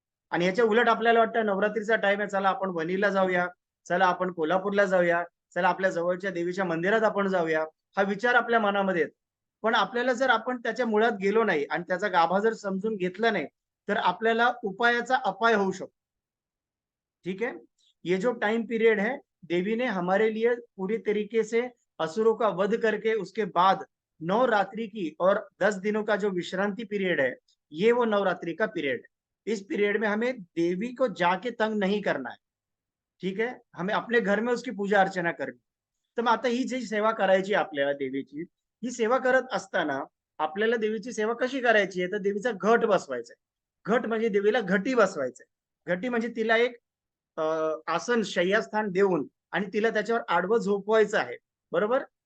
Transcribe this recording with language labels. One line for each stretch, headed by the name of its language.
Marathi: आणि याच्या उलट आपल्याला वाटतं नवरात्रीचा टाइम आहे, चला आपण वणीला जाऊया, चला आपण कोल्हापूरला जाऊया, चला आपल्या जवळच्या देवीच्या मंदिरात आपण जाऊया, हा विचार आपल्या मनामध्ये येतो. पण आपल्याला जर आपण त्याच्या मुळात गेलो नाही आणि त्याचा गाभा जर समजून घेतला नाही, तर आपल्याला उपायाचा अपाय होऊ शकतो.
Hindi: ठीक है. ये जो टाइम पीरियड है, देवी ने हमारे लिए पूरी तरीके से असुरों का वध करके उसके बाद 9 रात्रि की और 10 दिनों का जो विश्रांति पीरियड है, ये वो नवरात्रि का पीरियड है। इस पीरियड में हमें देवी को जाके तंग नहीं करना है. ठीक है. हमें अपने घर में उसकी पूजा अर्चना करनी.
Marathi: तर मग आता ही जी सेवा करायची आपल्याला देवीची, ही सेवा करत असताना आपल्याला देवीची सेवा कशी करायची आहे? तर देवीचा घट बसवायचा आहे. घट म्हणजे देवीला घटी बसवायचंय. घटी म्हणजे तिला एक आसन, शय्यास्थान देऊन आणि तिला त्याच्यावर आडवं झोपवायचं आहे. बरोबर.